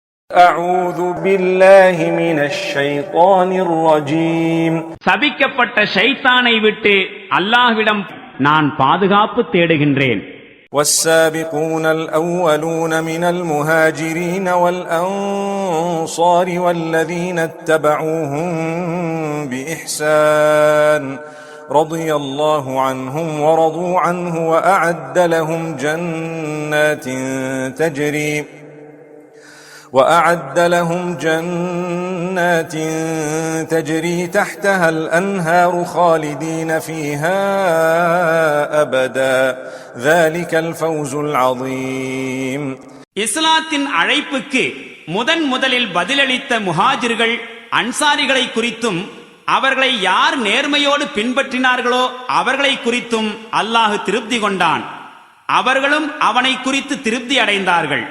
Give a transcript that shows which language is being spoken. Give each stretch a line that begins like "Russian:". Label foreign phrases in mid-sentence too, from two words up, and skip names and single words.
Arabic: أعوذ بالله من الشيطان الرجيم
Tamil: சபிக்கப்பட்ட ஷைத்தானை விட்டு அல்லாஹ்விடம் நான் பாதுகாப்பு தேடுகின்றேன்.
Arabic: والسابقون الأولون من المهاجرين والأنصار والذين اتبعوهم بإحسان رضي الله عنهم ورضوا عنه وأعد لهم جنات تجري تحتها الأنهار خالدين فيها أبدا ذلك الفوز العظيم.
Tamil: இஸ்லாத்தின் அழைப்புக்கு முதலில் பதிலளித்த முஹாஜிர்கள் அன்சாரிகளை குறித்தும் அவர்களை யார் நேர்மையோடு பின்பற்றினார்களோ அவர்களை குறித்தும் அல்லாஹ் திருப்தி கொண்டான். அவர்களும் அவனை குறித்து திருப்தி அடைந்தார்கள்.